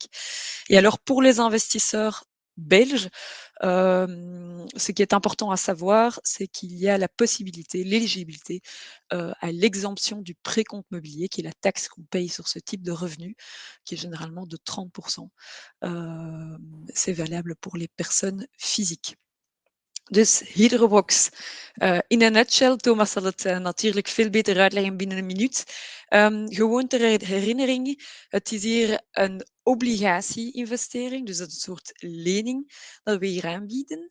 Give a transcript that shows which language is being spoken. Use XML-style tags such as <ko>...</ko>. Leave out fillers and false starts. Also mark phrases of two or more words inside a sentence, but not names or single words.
<fr>Et alors pour les investisseurs belges, ce qui est important à savoir, c'est qu'il y a la possibilité, l'éligibilité à l'exemption du précompte mobilier, qui est la taxe qu'on paye sur ce type de revenu, qui est généralement de 30%. C'est valable pour les personnes physiques.</fr> <nl>Dus HydroBox,</nl> <en>in a nutshell,</en> <nl>Thomas zal het natuurlijk veel beter uitleggen binnen een minuut. Gewoon ter herinnering, het is hier een obligatie-investering, dus dat is een soort lening dat we hier aanbieden.</nl>